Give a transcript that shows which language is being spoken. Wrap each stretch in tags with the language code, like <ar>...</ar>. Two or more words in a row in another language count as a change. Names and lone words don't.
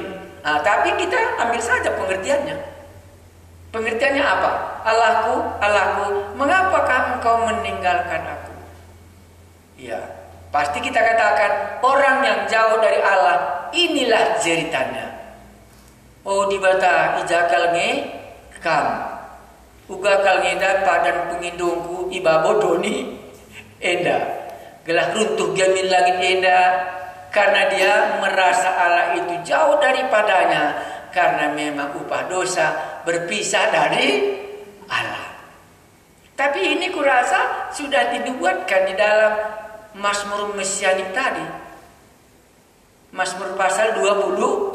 <id>Nah, tapi kita ambil saja pengertiannya. Pengertiannya apa? Allahku, Allahku, mengapakah engkau meninggalkan aku? Ya, pasti kita katakan orang yang jauh dari Allah, inilah jeritannya.</id> <btx>Oh di bata ijakal nge kam. Uga kal ngeda padan pengindungku ibabo doni enda. Gelah runtuh gamin langit enda.</btx> <id>Karena dia merasa Allah itu jauh daripadanya. Karena memang upah dosa berpisah dari Allah. Tapi ini kurasa sudah dibuatkan di dalam Mazmur Mesianik tadi. Mazmur pasal 20.</id>